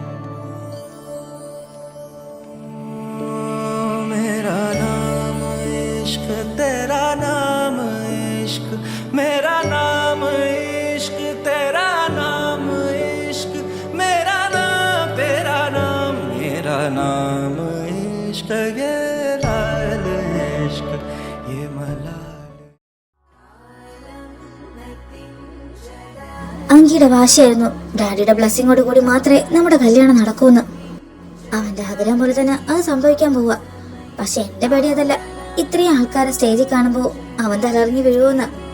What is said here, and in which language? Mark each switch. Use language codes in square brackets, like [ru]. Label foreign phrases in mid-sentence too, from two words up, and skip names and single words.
[hi] मेरा नाम इश्क, तेरा नाम इश्क, मेरा नाम इश्क, तेरा नाम इश्क, मेरा नाम तेरा नाम, मेरा नाम इश्क, ये लाल इश्क, ये मलाल। [ml] അങ്കിയുടെ വാശിയായിരുന്നു ഡാഡിയുടെ ബ്ലെസ്സിങ്ങോട് കൂടി മാത്രമേ നമ്മുടെ കല്യാണം നടക്കൂന്ന്. അവന്റെ ആഗ്രഹം പോലെ തന്നെ അത് സംഭവിക്കാൻ പോവുക. പക്ഷെ എന്റെ പേടി അതല്ല, ഇത്രയും ആൾക്കാരെ സ്റ്റേജിൽ കാണുമ്പോ അവൻ തലറിഞ്ഞു വീഴുമെന്ന്.